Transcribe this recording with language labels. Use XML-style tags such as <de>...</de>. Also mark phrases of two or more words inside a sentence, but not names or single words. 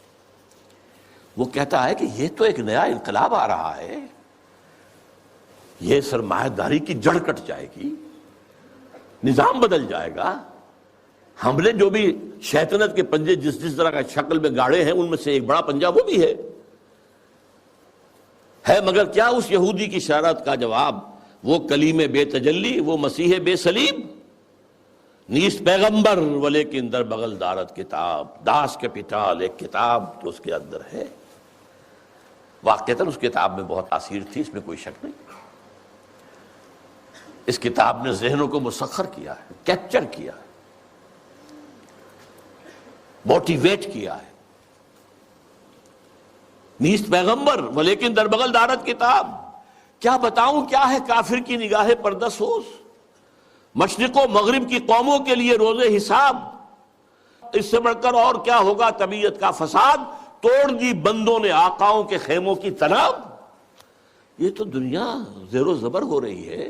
<ur>وہ کہتا ہے کہ یہ تو ایک نیا انقلاب آ رہا ہے، یہ سرمایہ داری کی جڑ کٹ جائے گی، نظام بدل جائے گا۔ ہم نے جو بھی شیطنت کے پنجے جس طرح کا شکل میں گاڑے ہیں، ان میں سے ایک بڑا پنجہ وہ بھی ہے مگر کیا اس یہودی کی شرارت کا جواب؟ وہ کلیم بے تجلی، وہ مسیح بے صلیب،</ur> <fa>نیست پیغمبر ولیکن در بغل دارت کتاب،</fa> <ur>داس کیپیٹال، ایک کتاب جو اس کے اندر ہے۔ واقعتاً اس کتاب میں بہت تاثیر تھی، اس میں کوئی شک نہیں۔ اس کتاب نے ذہنوں کو مسخر کیا ہے، کیپچر کیا ہے، موٹیویٹ کیا ہے۔</ur> <fa>نیست پیغمبر ولیکن در بغل دارت کتاب،</fa> <ur>کیا بتاؤں کیا ہے کافر کی نگاہ پردہ سوز، مشرق و مغرب کی قوموں کے لیے روز حساب، اس سے بڑھ کر اور کیا ہوگا طبیعت کا فساد، توڑ دی بندوں نے آقاؤں کے خیموں کی تناب۔ یہ تو دنیا زیر و زبر ہو رہی ہے۔</ur>